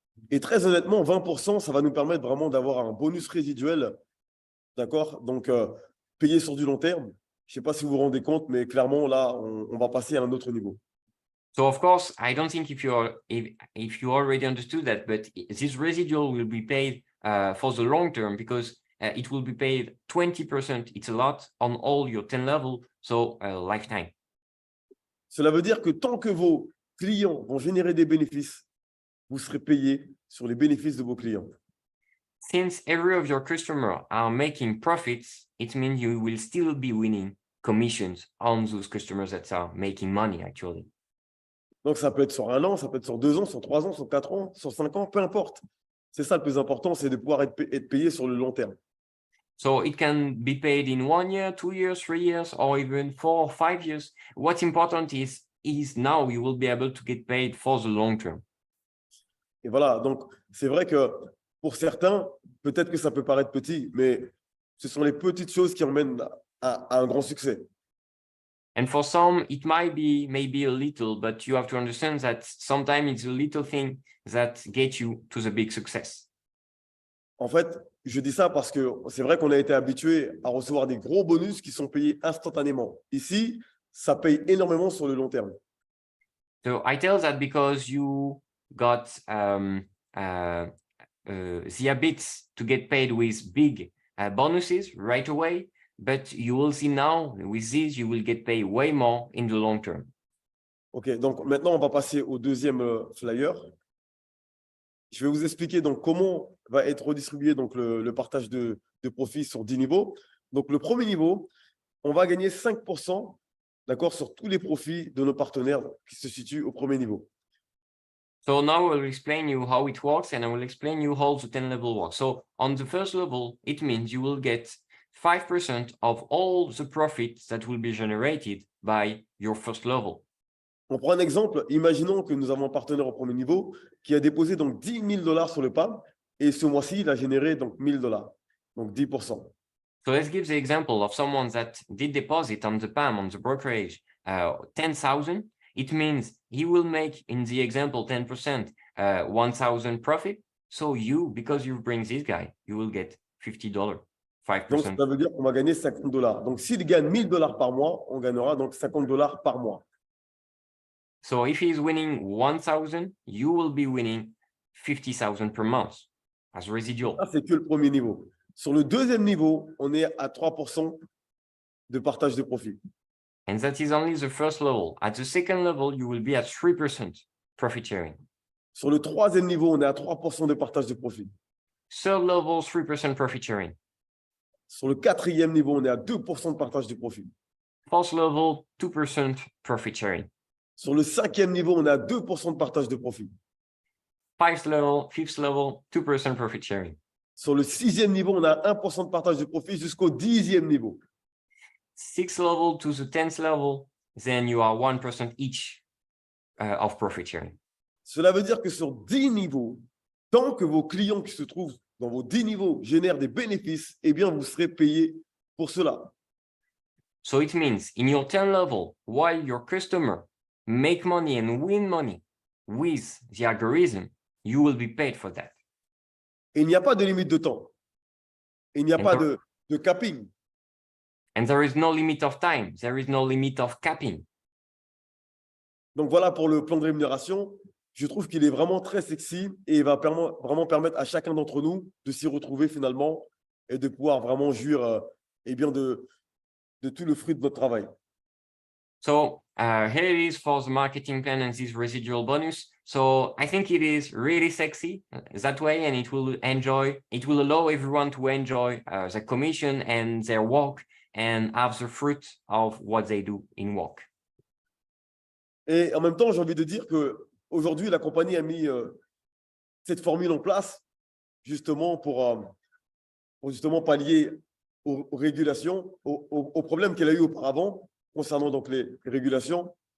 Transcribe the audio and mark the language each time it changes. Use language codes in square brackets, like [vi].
[fr] Et très honnêtement, 20%, ça va nous permettre vraiment d'avoir un bonus résiduel, d'accord? Donc, payé sur du long terme. Je ne sais pas si vous vous rendez compte, mais clairement, là, on va passer à un autre niveau. [en] So, of course, I don't think if you already understood that, but this residual will be paid for the long term because it will be paid 20%. It's a lot on all your 10 level, so lifetime. [fr] Cela veut dire que tant que vos clients vont générer des bénéfices, vous serez payé sur les bénéfices de vos clients. [en] Since every of your customers are making profits, it means you will still be winning commissions on those customers that are making money, actually. [fr] Donc, ça peut être sur 1 an, ça peut être sur 2 ans, sur 3 ans, sur 4 ans, sur 5 ans, peu importe. C'est ça le plus important, c'est de pouvoir être payé sur le long terme. [en] So it can be paid in 1 year, 2 years, 3 years, or even 4 or 5 years. What's important is now you will be able to get paid for the long term. [fr] Et voilà, donc c'est vrai que pour certains, peut-être que ça peut paraître petit, mais ce sont les petites choses qui emmènent à un grand succès. [en] And for some, it might be maybe a little, but you have to understand that sometimes it's a little thing that gets you to the big success. [fr] En fait, je dis ça parce que c'est vrai qu'on a été habitué à recevoir des gros bonus qui sont payés instantanément. Ici, ça paye énormément sur le long terme. [en] So I tell that because you got the habits to get paid with big bonuses right away, but you will see now with this, you will get paid way more in the long term. [fr] OK, donc maintenant, on va passer au deuxième flyer. Je vais vous expliquer donc comment va être redistribué donc le partage de profit sur 10 niveaux. Donc, le premier niveau, on va gagner 5%, d'accord, sur tous les profits de nos partenaires qui se situent au premier niveau. [en] So now I will explain you how it works, and I will explain you how the 10 level works. So on the first level, it means you will get 5% of all the profits that will be generated by your first level. [fr] On prend un exemple. Imaginons que nous avons un partenaire au premier niveau qui a déposé donc $10 000 sur le PAM et ce mois-ci, il a généré donc $1 000, donc 10%. [en] So let's give the example of someone that did deposit on the PAM, on the brokerage, 10,000. It means he will make, in the example, 10%, 1,000 profit. So you, because you bring this guy, you will get $50, 5%. [fr] Donc, ça veut dire qu'on va gagner $50. Donc, s'il gagne $1 000 par mois, on gagnera donc $50 par mois. [en] So if he's winning 1,000, you will be winning 50,000 per month as residual. [fr] Ça, c'est que le premier niveau. Sur le deuxième niveau, on est à 3% de partage de profit. [en] And that is only the first level. At the second level, you will be at 3% profit sharing. [fr] Sur le troisième niveau, on est à 3% de partage de profit. [en] Third level, 3% profit sharing. [fr] Sur le quatrième niveau, on est à 2% de partage de profit. [en] Fourth level, 2% profit sharing. [fr] Sur le cinquième niveau, on est à 2% de partage de profit. [en] Fifth level, 2% profit sharing. [fr] Sur le sixième niveau, on a 1% de partage de profit jusqu'au 10e niveau. [en] Sixth level to the 10th level, then you are 1% each of profit sharing. [fr] Cela veut dire que sur 10 niveaux, tant que vos clients qui se trouvent dans vos 10 niveaux génèrent des bénéfices, eh bien, vous serez payé pour cela. [en] So it means in your 10 level, while your customer make money and win money with the algorithm, you will be paid for that. [fr] Et il n'y a pas de limite de temps. Il n'y a pas de capping. [en] And there is no limit of time. There is no limit of capping. [fr] Donc voilà pour le plan de rémunération. Je trouve qu'il est vraiment très sexy et il va vraiment permettre à chacun d'entre nous de s'y retrouver finalement et de pouvoir vraiment jouir eh bien de tout le fruit de notre travail. [en] So here it is for the marketing plan and this residual bonus. So I think it is really sexy that way, and it will allow everyone to enjoy the commission and their work and have the fruit of what they do in work. [fr] Et en même temps, j'ai envie de dire qu'aujourd'hui, la compagnie a mis cette formule en place justement pour justement pallier aux régulations, aux problèmes qu'elle a eu auparavant concernant donc les régulations.